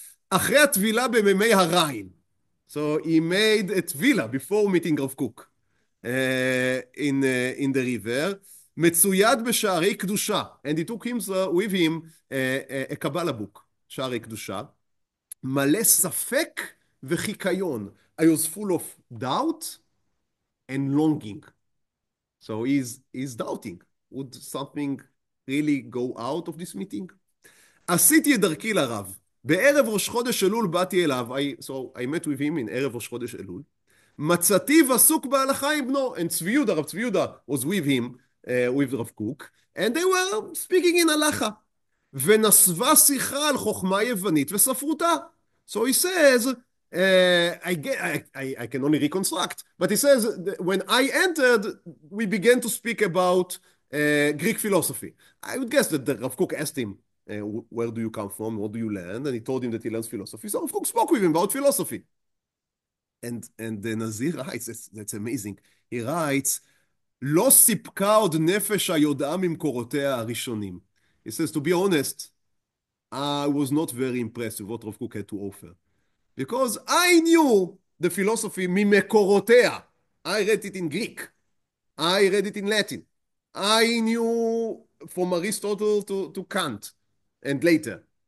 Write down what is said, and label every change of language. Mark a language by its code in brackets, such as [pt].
[he] אחרי הטבילה במימי הריין. [en] So he made a tvila before meeting Rav Kook in the river. [he] מצויד בשערי קדושה. [en] And he took him with him a Kabbalah book, שערי קדושה. [he] מלא ספק וחיקיון. [en] I was full of doubt and longing. So he's doubting. Would something really go out of this meeting? [he] עשיתי את דרכי לרב. בערב ראש חודש אלול באתי אליו. [en] So I met with him in [he] ערב ראש חודש אלול. מצאתי ועסוק בהלכה עם בנו. [en] And צבי יהודה, רב צבי יהודה was with him, with Rav Kook, and they were speaking in הלכה. [he] ונסבה שיחה על חוכמה יוונית וספרותה. [en] So he says, I can only reconstruct, but he says, when I entered, we began to speak about Greek philosophy. I would guess that Rav Kook asked him, where do you come from? What do you learn? And he told him that he learns philosophy. So Rav Kook spoke with him about philosophy. And the Nazir writes, that's amazing. He writes, [he] לא סיפקה עוד נפש היודעה ממקורותיה הראשונים. [en] He says, to be honest, I was not very impressed with what Rav Kook had to offer. Because I knew the philosophy [he] ממקורותיה. [en] I read it in Greek. I read it in Latin. I knew from Aristotle to Kant and later.